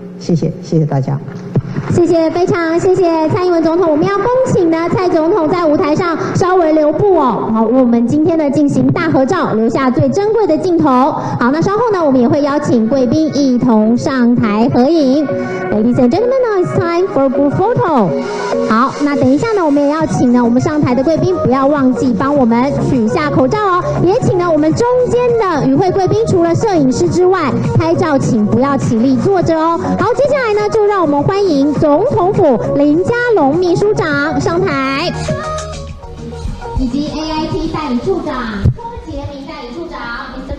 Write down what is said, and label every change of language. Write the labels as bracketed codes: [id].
[zh] 谢谢，谢谢大家。谢谢，非常谢谢蔡英文总统。我们要恭请呢蔡总统在舞台上稍微留步哦，好，为我们今天的进行大合照留下最珍贵的镜头。好，那稍后呢，我们也会邀请贵宾一同上台合影。 [en] Ladies and gentlemen, now it's time for group photo。 [zh] 好，那等一下呢，我们也要请呢我们上台的贵宾不要忘记帮我们取下口罩哦，也请呢我们中间的与会贵宾除了摄影师之外，拍照请不要起立坐着哦。好，接下来呢就让我们欢迎总统府林佳龙秘书长上台，以及 AIT 代理处长柯杰明代理处长 Mr.